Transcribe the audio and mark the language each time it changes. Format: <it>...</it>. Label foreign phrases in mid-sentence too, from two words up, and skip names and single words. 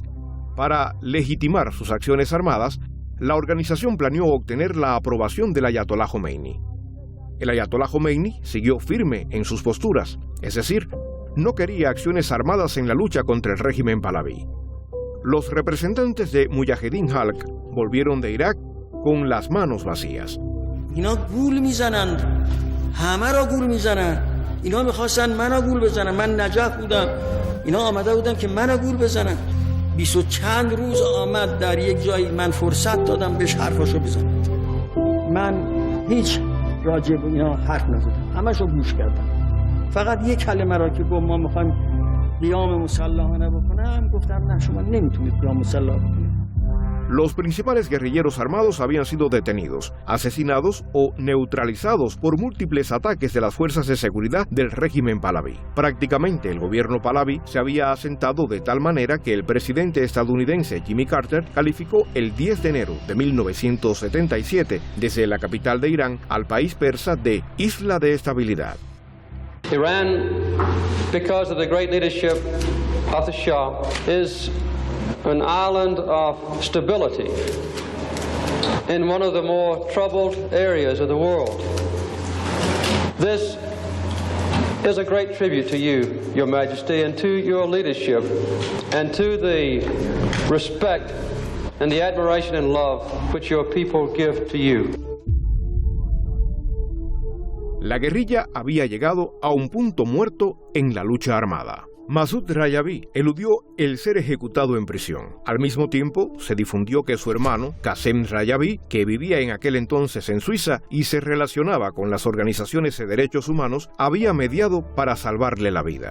<es>Para legitimar sus acciones armadas, la organización planeó obtener la aprobación del ayatolá Jomeini. El ayatolá Jomeini siguió firme en sus posturas, es decir, no quería acciones armadas en la lucha contra el régimen Pahlaví. Los representantes de Mujahedin Halq volvieron de Irak con las manos vacías.</es> <fa>اینا گول میزنند همه را گول میزنند اینا میخواستن منو گول بزنن من نجف بودم اینا آمده بودن که منو گول بزنن 20 و چند روز آمد در یک جایی من فرصت دادم بهش حرفاشو بزنم من هیچ راجع به اینا حرف نزدم همشو گوش کردم فقط یک کلمه را که گفت ما میخوایم قیام مسلحانه بکنم گفتم نه شما نمیتونید قیام مسلح بکنید.</fa> <es>Los principales guerrilleros armados habían sido detenidos, asesinados o neutralizados por múltiples ataques de las fuerzas de seguridad del régimen Pahlaví. Prácticamente el gobierno Pahlaví se había asentado de tal manera que el presidente estadounidense Jimmy Carter calificó el 10 de enero de 1977 desde la capital de Irán al país persa de isla de estabilidad.</es> <en>Iran, because of the great leadership of the Shah, is an island of stability in one of the more troubled areas of the world. This is a great tribute to you, Your Majesty, and to your leadership, and to the respect and the admiration and love which your people give to you.</en> <es>La guerrilla había llegado a un punto muerto en la lucha armada. Masoud Rajavi eludió el ser ejecutado en prisión. Al mismo tiempo, se difundió que su hermano, Qasem Rajavi, que vivía en aquel entonces en Suiza y se relacionaba con las organizaciones de derechos humanos, había mediado para salvarle la vida.</es>